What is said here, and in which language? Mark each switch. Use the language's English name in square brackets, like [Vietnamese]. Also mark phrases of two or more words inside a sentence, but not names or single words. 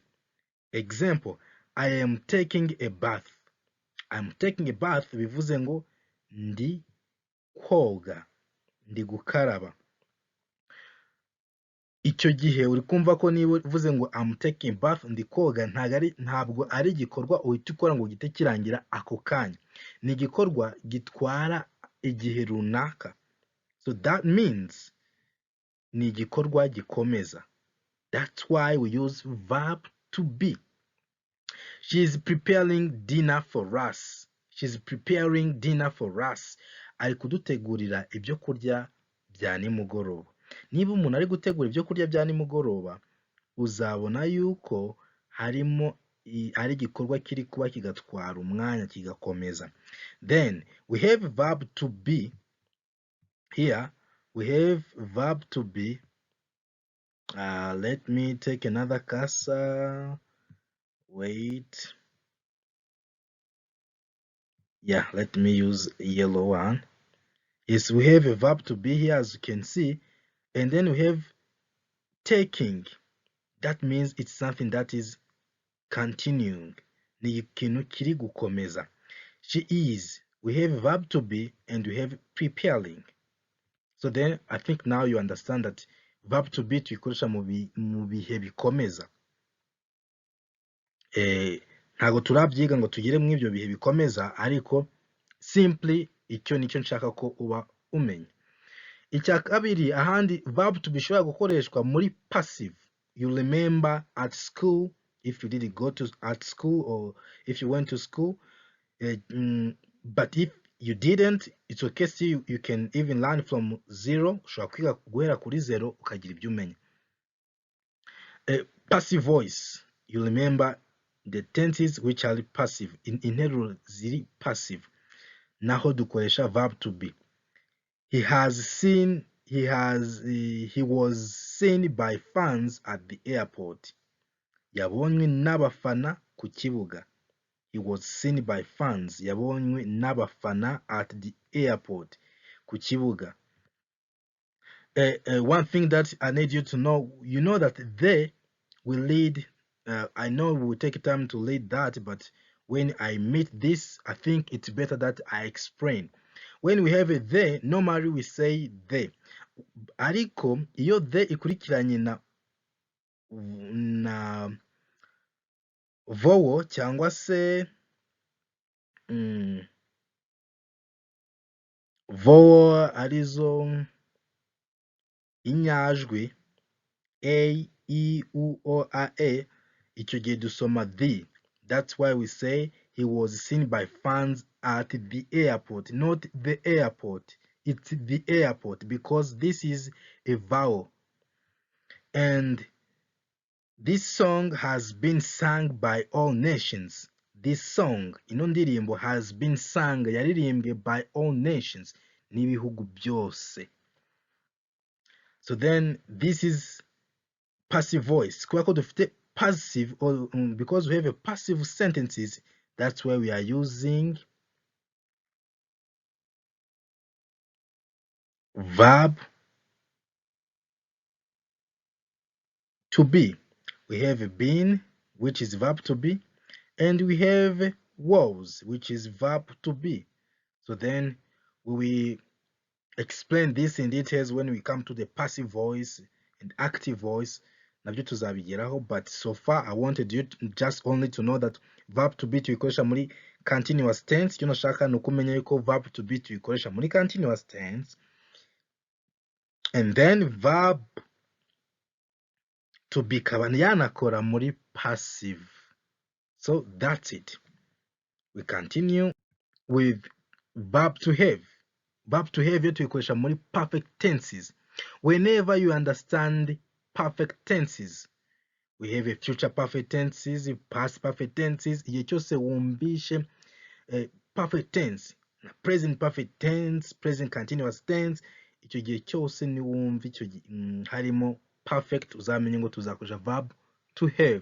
[English] Example, I am taking a bath. I'm taking a bath [Kinyarwanda] bivuze ngo ndi koga, ndi gukaraba. Icyo gihe uri kumva ko niba uvuze ngo [English] I'm taking a bath, [Kinyarwanda] ndi koga, ntabwo ari igikorwa uhita ukora ngo gihite kirangira ako kanya. Ni igikorwa gitwara igihe runaka. [English] So that means [Kinyarwanda] ni igikorwa gikomeza. [English] That's why we use verb to be. She is preparing dinner for us. She's preparing dinner for us. [Kinyarwanda] Ari kudutegurira ibyo kurya bya nimugoroba. Niba umuntu ari gutegura ibyo kurya bya nimugoroba, uzabona yuko harimo ari igikorwa kiri kuba kigatwara umwanya kigakomeza. [English] Then we have verb to be. Here we have verb to be. Let me take another cursor. Wait. Yeah, let me use a yellow one. Yes, we have a verb to be here, as you can see. And then we have taking. That means it's something that is continuing. [Kinyarwanda] Ni ikintu kiri gukomeza. [English] She is. We have a verb to be and we have preparing. So then I think now you understand that verb to be [Kinyarwanda] tuyikoresha mu bihe bikomeza. Ntago turabyiga ngo tugire mu ibyo bihe bikomeza, ariko simply icyo nicyo nshaka ko uba umenya. Icya kabiri, ahandi [English] verb to be [Kinyarwanda] ishobora gukoreshwa muri passive. [English] You remember at school, if you didn't go to at school or if you went to school, but if you didn't, it's okay. See, you can even learn from zero. [Kinyarwanda] Ushobora kwiga guhera kuri zero ukagira ibyo umenya. [English] Passive voice, you remember the tenses which are passive. [Kinyarwanda] Interuro ziri passive, naho dukoresha [English] verb to be. He was seen by fans at the airport. [Kinyarwanda] Yabonywe n'abafana ku kibuga. [English] He was seen by fans. [Kinyarwanda] Yabonywe n'abafana [English] at the airport [Kinyarwanda] ku kibuga. [English] One thing that I need you to know, you know that they will lead. I know we will take time to read that, but when I meet this, I think it's better that I explain. When we have a they, normally we say they. [Kinyarwanda] Ariko iyo they ikurikiranye na vowel cyangwa se vowel arizo inyajwi a, e, u, o, a, icyo gihe dusoma the. [English] That's why we say he was seen by fans at the airport, not the airport. It's the airport because this is a vowel. And this song has been sung by all nations. This song, [Kinyarwanda] ino ndirimbo, [English] has been sung, yaririmbwe by all nations, [Kinyarwanda] n'ibihugu byose. [English] So then this is passive voice. [Kinyarwanda] Kubera ko dufite passive, [English] or because we have a passive sentences, that's why we are using verb to be. We have been, which is verb to be, and we have was, which is verb to be. So then we explain this in details when we come to the passive voice and active voice. [Kinyarwanda] Nabyo tuzabigeraho, [English] but so far I wanted you just only to know that verb to be [Kinyarwanda] tuyikoresha muri [English] continuous tense. [Kinyarwanda] Icyo nashaka ni ukumenya yuko [English] verb to be [Kinyarwanda] tuyikoresha muri [English] continuous tense, and then verb to be [Kinyarwanda] ikaba yanakora muri passive. [English] So that's it. We continue with verb to have. Verb to have [Kinyarwanda] yo tuyikoresha muri [English] perfect tenses. Whenever you understand perfect tenses, we have a future perfect tenses, past perfect tenses. [Kinyarwanda] Igihe cyose wumvishe [English] perfect tense, present perfect tense, present continuous tense, [Kinyarwanda] icyo gihe cyose niwumva icyo harimo perfect, uzamenye ngo tuzakoresha [English] verb to have.